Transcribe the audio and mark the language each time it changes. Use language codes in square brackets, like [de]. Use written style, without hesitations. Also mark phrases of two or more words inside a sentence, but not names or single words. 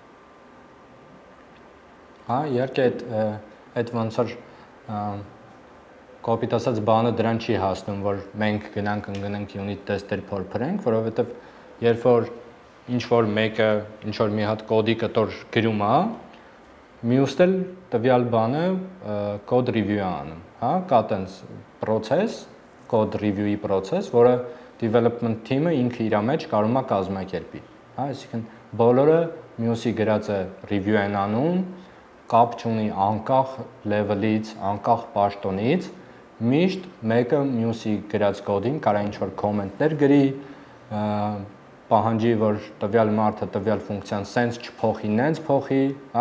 [hy] Հա, իհարկե այդ ոնց որ կոպիտ ասած բանը դրան չի հասնում, որ մենք գնանք ընկնենք [en] unit test- [hy] եր փորփրենք, որովհետև երբ որ ինչ որ մեկը ինչ որ մի հատ կոդի կտոր գրում է, մյուսն էլ տվյալ բանը [en] code review [hy] է անում, հա, կա տենց process, [en] code review- [hy] ի process, որը [en] development team- [hy] ը ինքը իր մեջ կարող է կազմակերպի, հա, այսինքն բոլորը մյուսի գրածը review են անում, կապ չունի անկախ level-ից, անկախ պաշտոնից, միշտ մեկը մյուսի գրած կոդին կարա ինչ-որ կոմենտներ գրի, պահանջի, որ տվյալ մարդը տվյալ ֆունկցիան sense չփոխի, նենց փոխի, հա?